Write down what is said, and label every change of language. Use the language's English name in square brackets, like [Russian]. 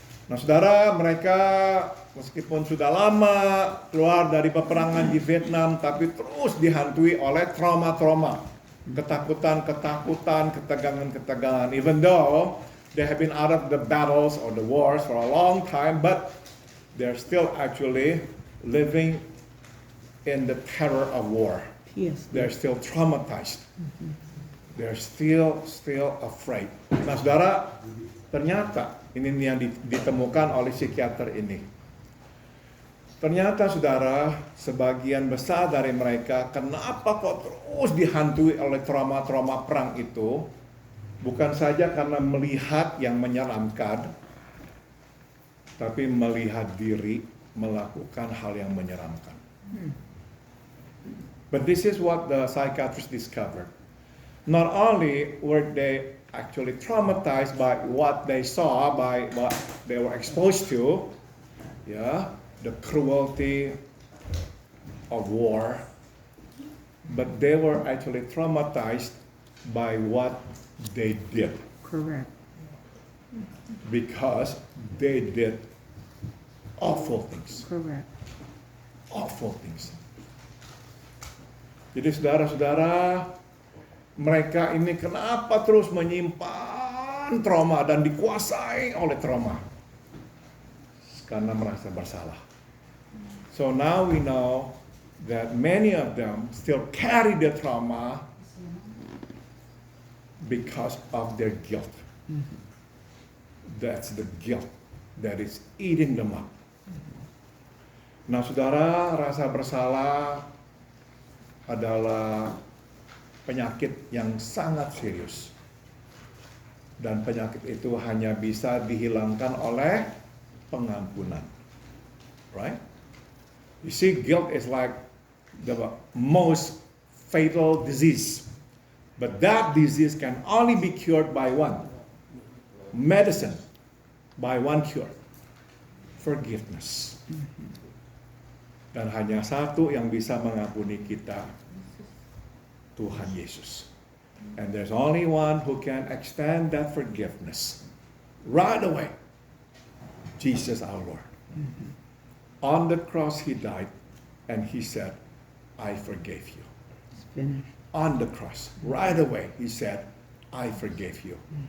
[Indonesian] Nah saudara, mereka meskipun sudah lama keluar dari peperangan di Vietnam, tapi terus dihantui oleh trauma-trauma, ketakutan, ketegangan. [English] Even though they have been out of the battles or the wars for a long time, but they're still actually living in the terror of war. Yes. They're still traumatized. They're still afraid. [Indonesian] Nah saudara, ternyata ini yang ditemukan oleh psikiater ini. Ternyata saudara, sebagian besar dari mereka, kenapa kok terus dihantui oleh trauma-trauma perang itu? Bukan saja karena melihat yang menyeramkan, tapi melihat diri melakukan hal yang menyeramkan. [English] But this is what the psychiatrist discovered. Not only were they actually traumatized by what they saw, by what they were exposed to, the cruelty of war, but they were actually traumatized by what they did. Correct. Because they did awful things. Correct. Awful things. [Indonesian] Jadi saudara-saudara, mereka ini kenapa terus menyimpan trauma dan dikuasai oleh trauma? Karena merasa bersalah. [English] So now we know that many of them still carry the trauma because of their guilt. That's the guilt that is eating them up. [Indonesian] Nah saudara, rasa bersalah adalah penyakit yang sangat serius. Dan penyakit itu hanya bisa dihilangkan oleh pengampunan. [English] Right? You see, guilt is like the most fatal disease. But that disease can only be cured by one medicine, by one cure. Forgiveness. [Indonesian] Dan hanya satu yang bisa mengampuni kita, Tuhan Yesus. [English] And there's only one who can extend that forgiveness right away. Jesus our Lord. On the cross he died and he said, I forgave you. It's finished. On the cross, right away he said, I forgave you.